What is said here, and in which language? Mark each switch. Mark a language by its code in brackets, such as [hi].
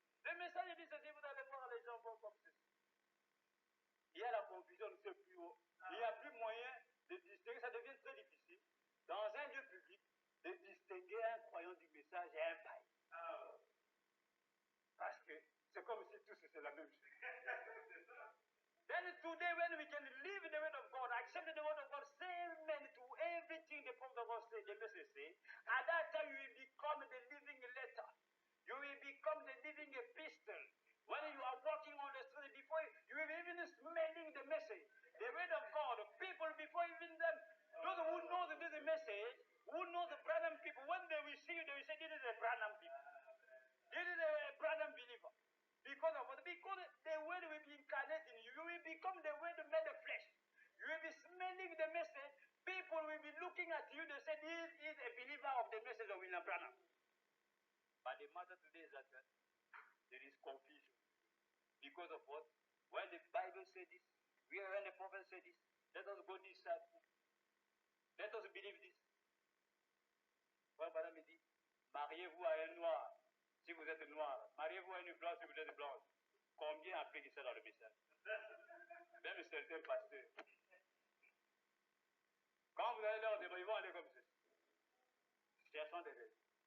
[fr] Le message dit ceci, vous allez voir les gens vont comme ceci. Il y a la confusion de ce plus haut. Il n'y a plus moyen de distinguer, ça devient très difficile, dans un lieu public, de distinguer un croyant du message et un païen. Parce que c'est comme si tous c'est la même chose. [en] Then today when we can live the word of God, accept the word of God, say amen to everything the prophet of God said, the message say, at that time you will become the living letter. You will become the living epistle. When you are walking on the street, before you will be even smelling the message, the word of God, people before even them, those who know the message, who know the Branham people, when they will see you, they will say, this is a Branham people. This is a Branham believer. Because the word will be incarnate in you. You will become the word made of flesh. You will be smelling the message. People will be looking at you. They say, this is a believer of the message of William Branham. But the matter today is that there is confusion. Because of what? When the Bible said this, when the prophet said this, let us go this side. Let us believe this. [fr] Frère Branham dit, mariez-vous à un noir. Si vous êtes noir, mariez-vous à une blanche si vous êtes blanche. Combien appliquent ça dans le message? Même certains pasteurs. Quand vous allez leur dire, ils vont aller comme ceci. Cherchons des raisons.